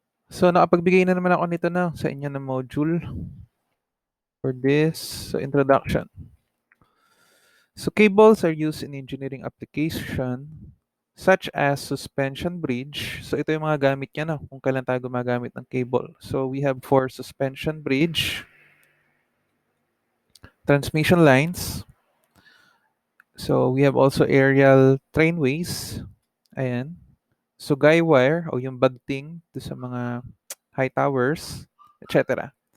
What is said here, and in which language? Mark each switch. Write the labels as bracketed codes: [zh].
[tl] So, nakapagbigay na naman ako nito na sa inyo ng [en] module for this. [tl] So, introduction. [en] So, cables are used in engineering application such as suspension bridge. [tl] So, ito yung mga gamit niya na kung kailan tayo gumagamit ng cable. [en] So, we have for suspension bridge, transmission lines. So, we have also aerial trainways. [tl] Ayan. So, guy wire o yung bagting do sa mga high towers, etc.